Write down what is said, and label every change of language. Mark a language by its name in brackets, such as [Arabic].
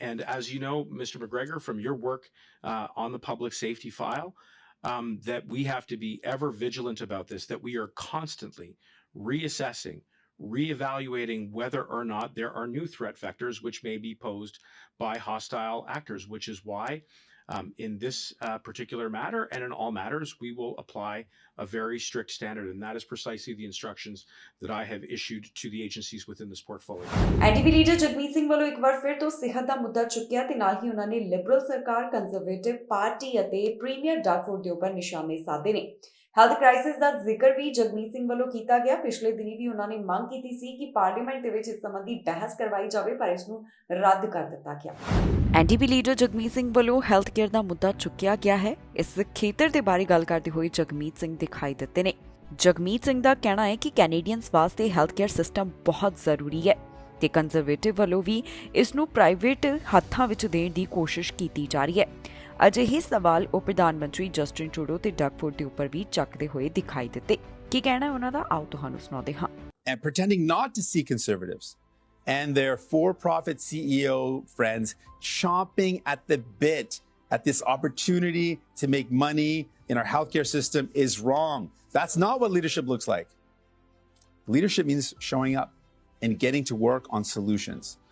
[English] And as you know, Mr. McGregor, from your work on the public safety file, that we have to be ever vigilant about this, that we are constantly reassessing, reevaluating whether or not there are new threat vectors which may be posed by hostile actors, which is why in this particular matter and in all matters, we will apply a very strict standard, and that is precisely the instructions that I have issued to the agencies within this portfolio. [Punjabi] NDP leader Jagmeet Singh ਵੱਲੋਂ ਇੱਕ ਵਾਰ ਫਿਰ ਤੋਂ ਸਿਹਤ ਦਾ ਮੁੱਦਾ ਚੁੱਕਿਆ ਤੇ ਨਾਲ ਹੀ ਉਹਨਾਂ ਨੇ ਲਿਬਰਲ ਸਰਕਾਰ, ਕੰਜ਼ਰਵੇਟਿਵ ਪਾਰਟੀ ਅਤੇ ਪ੍ਰੀਮੀਅਰ ਡਾਕਫੋਰਡ ਦੇ ਉੱਪਰ ਨਿਸ਼ਾਨੇ ਸਾਧੇ ਨੇ। ਹੈਲਥ ਕ੍ਰਾਈਸਿਸ ਦਾ ਜ਼ਿਕਰ ਵੀ ਜਗਮੀਤ ਸਿੰਘ ਵੱਲੋਂ ਕੀਤਾ ਗਿਆ। ਪਿਛਲੇ ਦਿਨੀ ਵੀ ਉਹਨਾਂ ਨੇ ਮੰਗ ਕੀਤੀ ਸੀ ਕਿ ਪਾਰਲੀਮੈਂਟ ਦੇ ਵਿੱਚ ਇਸ ਸੰਬੰਧੀ ਬਹਿਸ ਕਰਵਾਈ ਜਾਵੇ, ਪਰ ਇਸ ਨੂੰ ਰੱਦ ਕਰ ਦਿੱਤਾ ਗਿਆ। ਐਨਡੀਪੀ ਲੀਡਰ ਜਗਮੀਤ ਸਿੰਘ ਵੱਲੋਂ ਹੈਲਥ ਕੇਅਰ ਦਾ ਮੁੱਦਾ ਚੁੱਕਿਆ ਗਿਆ ਹੈ। ਇਸ ਖੇਤਰ ਦੇ ਬਾਰੇ ਗੱਲ ਕਰਦੇ ਹੋਏ ਜਗਮੀਤ ਸਿੰਘ ਦਿਖਾਈ ਦਿੱਤੇ ਨੇ। ਜਗਮੀਤ ਸਿੰਘ ਦਾ ਕਹਿਣਾ ਹੈ ਕਿ ਕੈਨੇਡੀਅਨਸ ਵਾਸਤੇ ਹੈਲਥ ਕੇਅਰ ਸਿਸਟਮ ਬਹੁਤ ਜ਼ਰੂਰੀ ਹੈ ਤੇ ਕੰਜ਼ਰਵੇਟਿਵ ਵੱਲੋਂ ਵੀ ਇਸ ਨੂੰ ਪ੍ਰਾਈਵੇਟ ਹੱਥਾਂ ਵਿੱਚ ਦੇਣ ਦੀ ਕੋਸ਼ਿਸ਼ ਕੀਤੀ ਜਾ ਰਹੀ ਹੈ। ਅਜਿਹੇ ਸਵਾਲ ਉਹ ਪ੍ਰਧਾਨ ਮੰਤਰੀ ਜਸਟਿਨ ਟਰੂਡੋ ਤੇ ਡਗਫੋਰਡ ਦੇ ਉੱਪਰ ਵੀ ਚੱਕਦੇ ਹੋਏ ਦਿਖਾਈ ਦਿੱਤੇ। ਕੀ ਕਹਿਣਾ ਹੈ ਉਹਨਾਂ ਦਾ, ਆਓ ਤੁਹਾਨੂੰ ਸੁਣਾਉਂਦੇ ਹਾਂ। [English] And pretending not to see conservatives and their for-profit CEO friends chomping at the bit at this opportunity to make money in our healthcare system is wrong. That's not what leadership looks like. Leadership means showing up and getting to work on solutions.